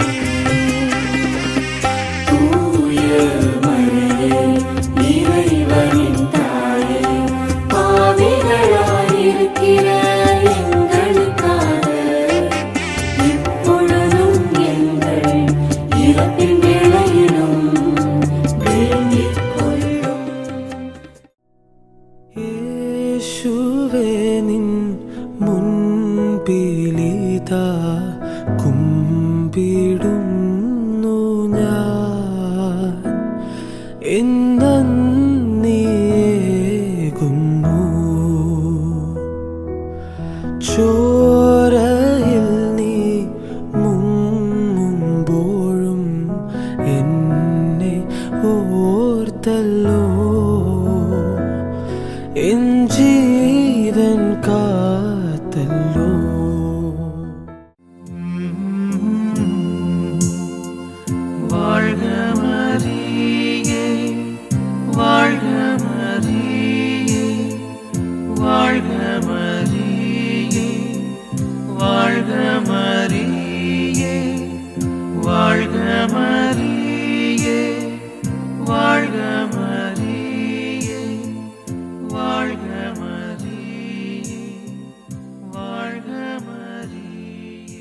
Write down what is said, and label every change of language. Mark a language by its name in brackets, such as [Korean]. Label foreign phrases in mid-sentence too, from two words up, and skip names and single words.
[Tamil] தூய மரியே, இறைவனின் தாயே, பாவிகளாயிருக்கிற எங்களுக்காக இப்பொழுதும் எங்கள் இறப்பின் வேளையிலும் வேண்டிக் கொள்ளும். [Malayalam] യേശുവേ നിൻ മുൻപിലിതാ കുമ്പിടുന്നു ഞാൻ എന്നേകുന്നു ചോരയിൽ നീ മുങ്ങുമ്പോഴും എന്നെ ഓർത്തല്ലോ എൻ ജീവൻ കാത്തല്ലോ. [Tamil] வாழ்க மரியே, வாழ்க மரியே, வாழ்க மரியே, வாழ்க மரியே, வாழ்க மரியே, வாழ்க மரியே, வாழ்க மரியே, வாழ்க மரியே.